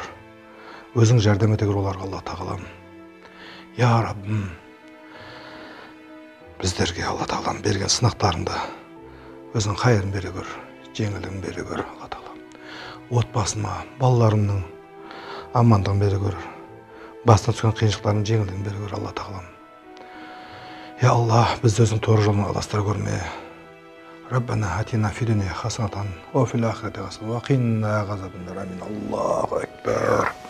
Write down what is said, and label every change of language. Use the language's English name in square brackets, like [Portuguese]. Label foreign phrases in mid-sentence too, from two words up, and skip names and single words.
[Kazakh] Өзің жәрдем ете көр оларға, Алла тағала. Я Раббым, біздерге Алла тағаланың берген сынақтарында өзің қайырын бере көр, жеңілін бере көр, Алла тағала. Отбасыма, балаларымның амандығын бере көр. Басына түскен қиыншылықтардың жеңілін бере көр, Алла тағала. Я Аллах, бізді өзің тоғыр жолына адастыра көрме. [Arabic] ربنا آتنا في الدنيا حسنة وفي الآخرة حسنة وقنا عذاب النار. آمين. الله أكبر.